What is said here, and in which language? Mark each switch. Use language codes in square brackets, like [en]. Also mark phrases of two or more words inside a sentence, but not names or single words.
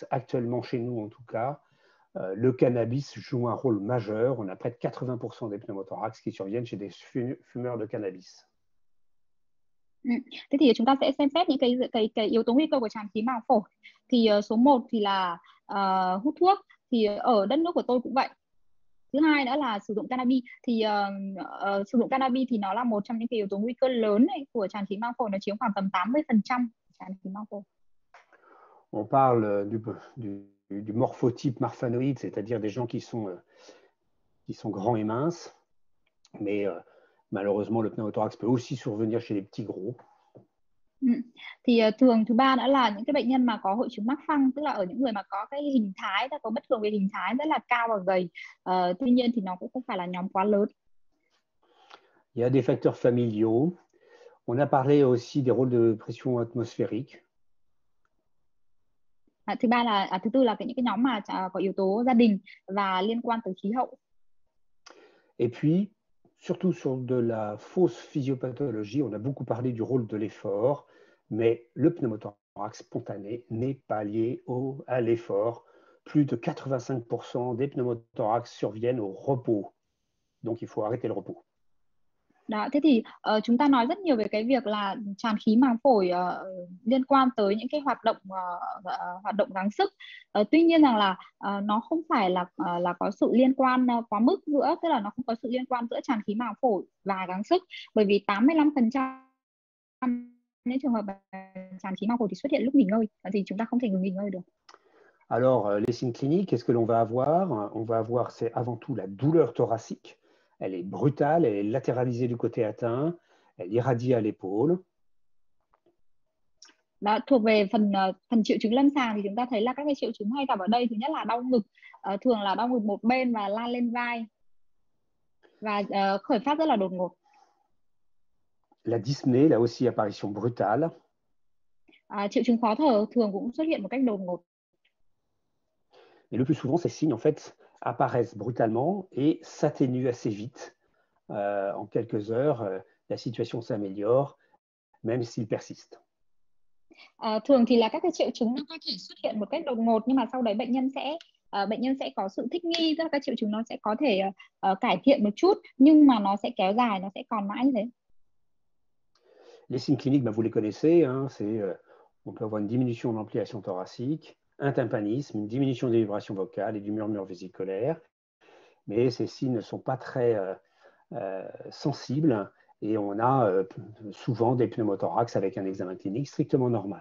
[fr] Actuellement, chez nous en tout cas, le cannabis joue un rôle majeur. On a près de 80% des pneumothorax qui surviennent chez des fumeurs de cannabis. [vi] Thế thì chúng ta sẽ xem xét những cái yếu tố nguy cơ của tràn khí màng phổi. Thì số 1 thì là hút thuốc, thì ở đất nước của tôi cũng vậy. Thứ hai nữa là sử dụng cannabis. Thì sử dụng cannabis thì nó là một trong những cái yếu tố nguy cơ lớn này của tràn khí màng phổi, nó chiếm khoảng tầm 80% tràn khí màng phổi. [fr] On parle du morphotype marfanoïde, c'est-à-dire des gens qui sont grands et minces, mais malheureusement le pneumothorax peut aussi survenir chez les petits gros. [vi] Thì thường thứ ba đã là những cái bệnh nhân mà có hội chứng mắc phăng, tức là ở những người mà có cái hình thái, có bất thường về hình thái rất là cao và gầy. Tuy nhiên thì nó cũng không phải là nhóm quá lớn. [fr] Il y a des facteurs familiaux. On a parlé aussi des rôles de pression atmosphérique. [vi] Thứ tư là những cái nhóm mà có yếu tố gia đình và liên quan tới khí hậu. [fr] Et puis, surtout sur de la fausse physiopathologie, on a beaucoup parlé du rôle de l'effort, mais le pneumothorax spontané n'est pas lié à l'effort. Plus de 85% des pneumothorax surviennent au repos. Donc, il faut arrêter le repos. [vi] Đó, thế thì chúng ta nói rất nhiều về cái việc là tràn khí màng phổi liên quan tới những cái hoạt động gắng sức. Tuy nhiên rằng là nó không phải là có sự liên quan quá mức giữa, tức là nó không có sự liên quan giữa tràn khí màng phổi và gắng sức, bởi vì 85% những trường hợp tràn khí màng phổi thì xuất hiện lúc nghỉ ngơi, thì chúng ta không thể ngừng nghỉ ngơi được. [fr] Alors, les signes cliniques, qu'est-ce que l'on va avoir? On va avoir, c'est avant tout la douleur thoracique. Elle est brutale, elle est latéralisée du côté atteint, elle irradie à l'épaule. [vi] Đó, thuộc về phần triệu chứng lâm sàng thì chúng ta thấy là các cái triệu chứng hay gặp ở đây, thứ nhất là đau ngực, thường là đau ngực một bên và lan lên vai, và khởi phát rất là đột ngột. [fr] La dyspnée, là aussi apparition brutale. [vi] Triệu chứng khó thở thường cũng xuất hiện một cách đột ngột. [fr] Mais le plus souvent, ces signes en fait apparaissent brutalement et s'atténuent assez vite. En quelques heures, la situation s'améliore, même s'il persiste. [vi] Thường thì là các cái triệu chứng nó có thể xuất hiện một cách đột ngột, nhưng mà sau đấy bệnh nhân sẽ có sự thích nghi, tức là các triệu chứng nó sẽ có thể cải thiện một chút, nhưng mà nó sẽ kéo dài, nó sẽ còn mãi như thế. [fr] Les signes cliniques, vous les connaissez, hein, on peut avoir une diminution de l'ampliation thoracique, un tympanisme, une diminution des vibrations vocales et du murmure vésiculaire. Mais ces signes ne sont pas très sensibles et on a souvent des pneumothorax avec un examen clinique strictement normal.